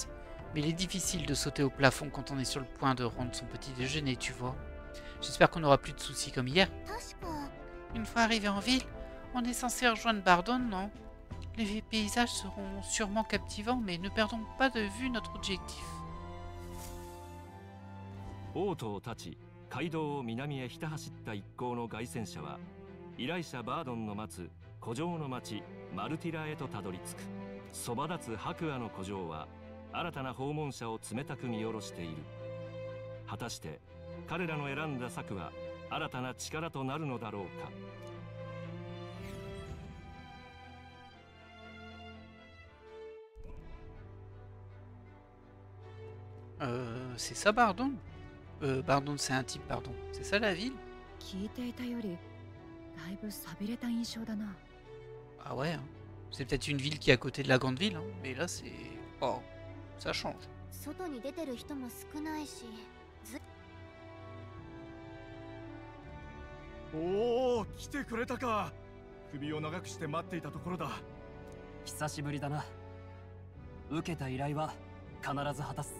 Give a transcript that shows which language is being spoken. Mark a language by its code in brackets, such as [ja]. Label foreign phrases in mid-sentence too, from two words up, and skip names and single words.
[fr] Mais il est difficile de sauter au plafond quand on est sur le point de rendre son petit déjeuner, tu vois. J'espère qu'on n'aura plus de soucis comme hier. Une fois arrivé en ville, on est censé rejoindre Bardon, non? Les paysages seront sûrement captivants, mais ne perdons pas de vue notre objectif. [ja] 王都を立ち街道を南へひた走った一行の凱旋者は依頼者バードンの待つ古城の町マルティラへとたどり着く。そば立つ白亜の古城は新たな訪問者を冷たく見下ろしている。果たして彼らの選んだ策は新たな力となるのだろうか。 [fr] C'est ça Bardon? Bardon c'est un type, pardon. C'est ça la ville? [ja] 聞いていたよりだいぶ寂れた印象だな。 [fr] Ah ouais, hein. C'est peut-être une ville qui est à côté de la grande ville, hein. Mais là c'est... Oh, ça change. [ja] 外に出てる人も少ないし、おお、来てくれたか。首を長くして待っていたところだ。久しぶりだな。受けた依頼は必ず果たす。